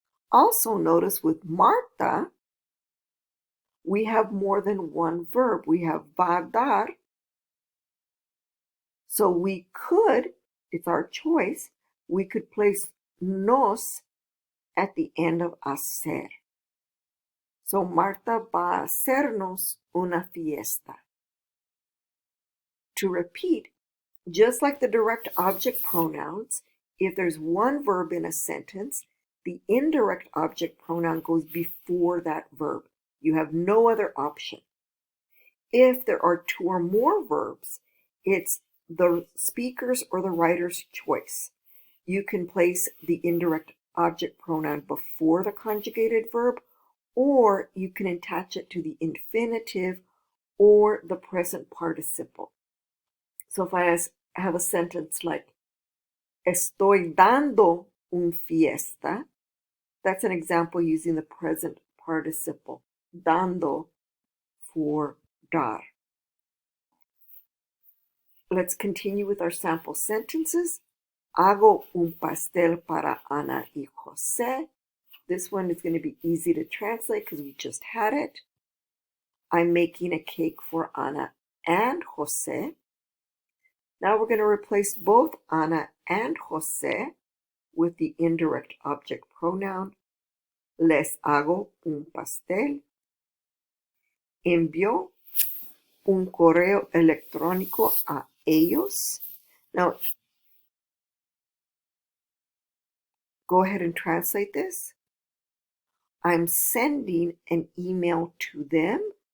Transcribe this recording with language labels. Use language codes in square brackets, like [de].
[en] Also notice with Marta, we have more than one verb. We have [es] va dar. [en] So we could, it's our choice, we could place nos at the end of hacer. [es] So Marta va a hacernos una fiesta. [en] To repeat, just like the direct object pronouns, if there's one verb in a sentence, the indirect object pronoun goes before that verb. You have no other option. If there are two or more verbs, it's the speaker's or the writer's choice. You can place the indirect object pronoun before the conjugated verb, or you can attach it to the infinitive or the present participle. So if I have a sentence like, [es] estoy dando un fiesta, [en] that's an example using the present participle, dando for dar. Let's continue with our sample sentences. [es] Hago un pastel para Ana y José. [en] This one is going to be easy to translate because we just had it. I'm making a cake for Ana and José. Now we're going to replace both Ana and José with the indirect object pronoun. [es] Les hago un pastel. Envío un correo electrónico a ellos. [en] Now, go ahead and translate this. I'm sending an email to them.